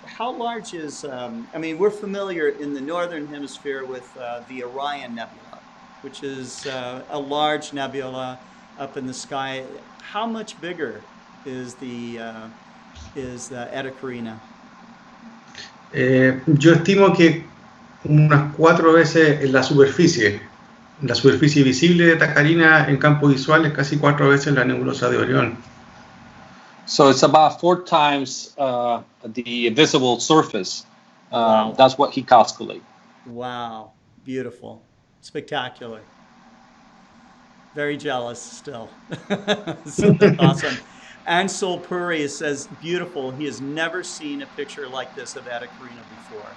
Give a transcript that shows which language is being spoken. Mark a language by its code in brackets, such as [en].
[en] How large is? I mean, we're familiar in the northern hemisphere with the Orion Nebula, which is a large nebula up in the sky. How much bigger is the Eta Carina? [es] Yo estimo que unas 4 veces en la superficie visible de Eta Carina en campo visual es casi 4 veces la nebulosa de Orión. [en] So it's about 4 times the visible surface. Wow. That's what he calculated. Wow, beautiful, spectacular. Very jealous still. So that's awesome. Ansel Puri says, beautiful. He has never seen a picture like this of Eta Carina before.